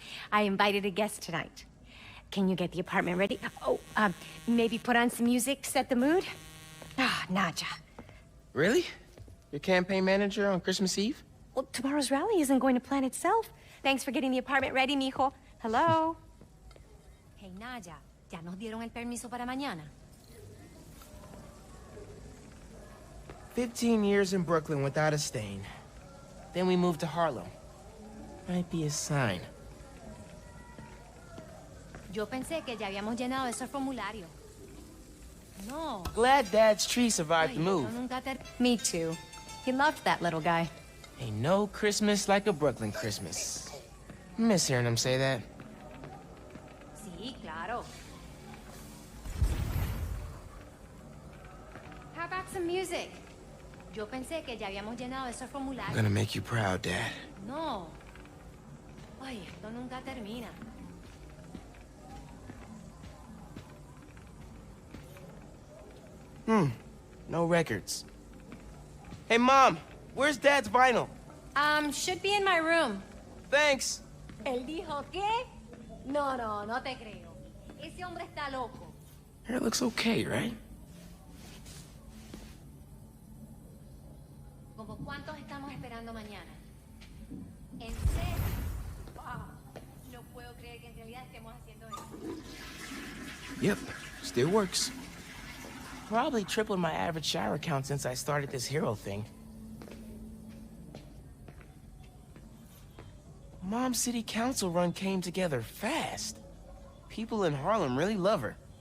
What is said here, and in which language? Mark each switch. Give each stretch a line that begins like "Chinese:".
English: I invited a guest tonight. Can you get the apartment ready? Oh, maybe put on some music, set the mood? Ah, Naja. Really? Your campaign manager on Christmas Eve? Well, tomorrow's rally isn't going to plan itself. Thanks for getting the apartment ready, mijo. Hello?
Spanish: Hey, Naja, ¿ya nos dieron el permiso para mañana?
English: 15 years in Brooklyn without a stain. Then we moved to Harlem. Might be a sign.
Spanish: Yo pensé que ya habíamos llenado esos formularios. No.
English: Glad Dad's tree survived the move. Me too. He loved that little guy. Ain't no Christmas like a Brooklyn Christmas. Miss hearing him say that.
Spanish: Sí, claro.
English: How about some music?
Spanish: Yo pensé que ya habíamos llenado esos
English: I'm
Spanish: formularios.
English: gonna make you proud, Dad.
Spanish: No. Ay, esto nunca termina.
English: No records. Hey, Mom, where's Dad's vinyl? Should be in my room. Thanks.
Spanish: ¿Él dijo qué? No, no te creo. Ese hombre está loco.
English: Hair looks okay, right?
Spanish: ¿Como cuántos estamos esperando mañana? ¿En serio? Wow. No puedo creer que en realidad estemos haciendo esto.
English: Yep, still works. Probably tripled my average shower count since I started this hero thing. Mom's city council run came together fast. People in Harlem really love her.